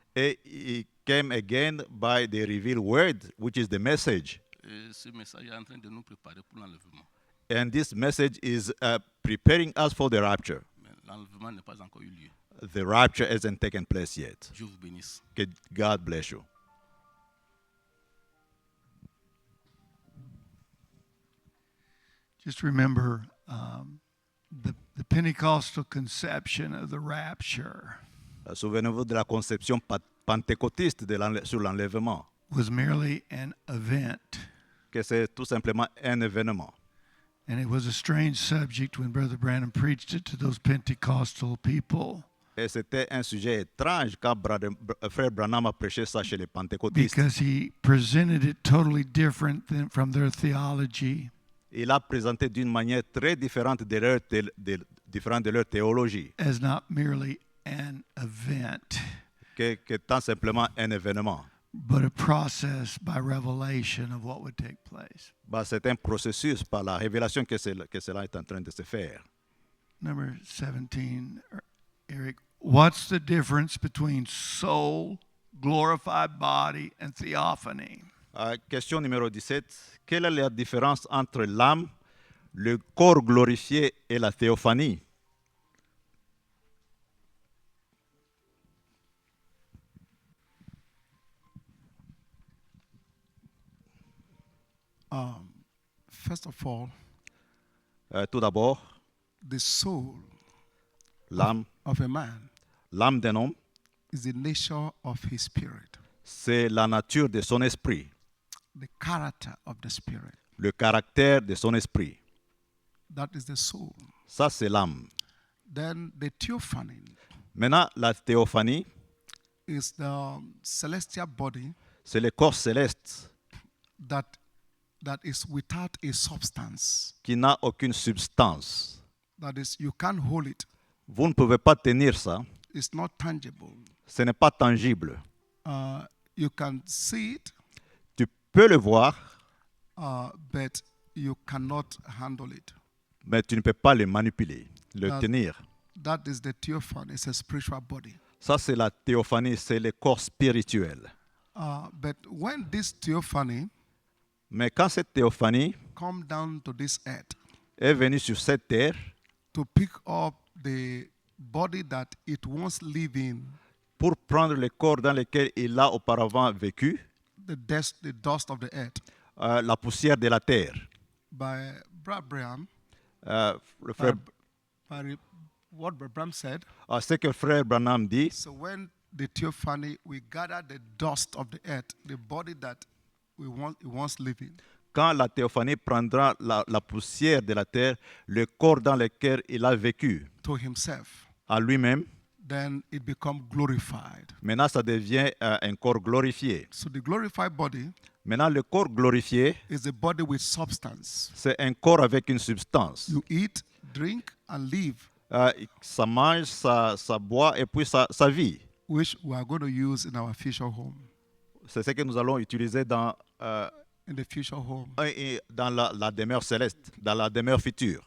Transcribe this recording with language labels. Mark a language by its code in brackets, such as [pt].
[en] He came again by the revealed word, which is the message. [fr] Et ce message est en train de nous préparer pour l'enlèvement. [en] And this message is preparing us for the rapture. [fr] Mais l'enlèvement n'est pas encore eu lieu. [en] The rapture hasn't taken place yet. [fr] Dieu vous bénisse. [en] God bless you. Just remember the Pentecostal conception of the rapture [fr] Souvenez-vous de la conception pentecôtiste sur l'enlèvement, [en] was merely an event. [fr] que c'est tout simplement un événement. [en] And it was a strange subject when Brother Branham preached it to those Pentecostal people [fr] Et c'était un sujet étrange quand Frère Branham a prêché ça chez les pentecôtistes. [en] because he presented it totally different than from their theology. [fr] Il a présenté d'une manière très différente de leur théologie, [en] As not merely an event, [fr] que tant simplement un événement. [en] but a process by revelation of what would take place. [fr] C'est un processus par la révélation que cela est en train de se faire. [en] Number 17, Eric, what's the difference between soul, glorified body, and theophany? [fr] Question numéro 17. Quelle est la différence entre l'âme, le corps glorifié et la théophanie? [en] First of all, [fr] Tout d'abord, [en] the soul [fr] l'âme [en] of a man [fr] d'un homme, [en] is the nature of his spirit, [fr] c'est la nature de son esprit, [en] the character of the spirit. [fr] le caractère de son esprit. [en] That is the soul. [fr] Ça, c'est l'âme. [en] Then the theophany [fr] Maintenant, la théophanie, [en] is the celestial body [fr] c'est le corps céleste [en] that is without a substance. [fr] qui n'a aucune substance. [en] That is, you can't hold it. [fr] Vous ne pouvez pas tenir ça. [en] It's not tangible. [fr] Ce n'est pas tangible. [en] You can see it, [fr] Tu peux le voir, [en] but you cannot handle it. [fr] mais tu ne peux pas le manipuler, le [en] That- [fr] tenir. [en] That is the theophany. It's a spiritual body. [fr] Ça, c'est la théophanie, c'est le corps spirituel. [en] But when this theophany [fr] Mais quand cette théophanie [en] come down to this earth [fr] est venue sur cette terre [en] to pick up the body that it once lived in, [fr] pour prendre le corps dans lequel il a auparavant vécu, [en] the dust of the earth, [fr] la poussière de la terre, [en] by Brad Graham, [fr] le frère, [en] by what Brad Graham said. [fr] ce que le frère Branham dit, [en] So when the theophany, we gather the dust of the earth, the body that we once lived in, [fr] quand la théophanie prendra la poussière de la terre, le corps dans lequel il a vécu, [en] to himself, [fr] à lui-même, [en] then it becomes glorified. [fr] maintenant ça devient un corps glorifié. [en] So the glorified body [fr] Maintenant, le corps glorifié, [en] is a body with substance. [fr] c'est un corps avec une substance. [en] You eat, drink, and live, [fr] Ça mange, ça boit et puis ça vit. [en] which we are going to use in our future home. [fr] C'est ce que nous allons utiliser dans [en] In the future home, [fr] la demeure céleste, dans la demeure future,